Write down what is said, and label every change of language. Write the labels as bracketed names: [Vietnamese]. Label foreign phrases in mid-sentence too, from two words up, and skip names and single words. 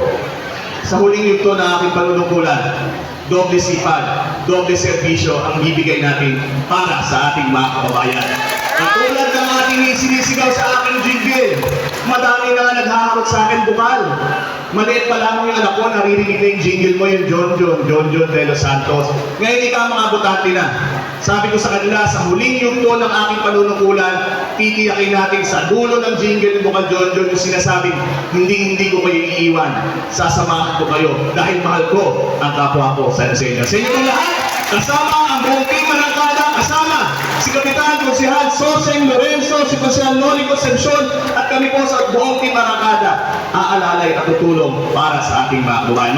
[Filipino] Sa huling yugto na aking panunungkulan, doble sipag, doble serbisyo ang bibigay natin para sa ating mga kababayan. Katulad ng ating sinisigaw sa aking jingle, madami na naghahakot sa akin, Bukal. Maliit pa lamang yung anak ko, naririnig na yung jingle mo, yung John de los Santos. Ngayon ikaw mga butante na. Sabi ko sa kanila, sa huling yugto ng aking panunungkulan, titiyakin natin sa dulo ng jingle ni Bukal John yung sinasabing, hindi ko kayo iiwan. Sasamahan ko kayo dahil mahal ko ang kapwa ko sa Enseña. Sa inyo lahat, kasama ang buong team Marangkada, kasama si Kapitan Konsehal Soseng Lorenzo, si Konsehal Noli Concepcion, at kami po sa buong team Marangkada, aalalay at tutulong para sa ating mga kababayan.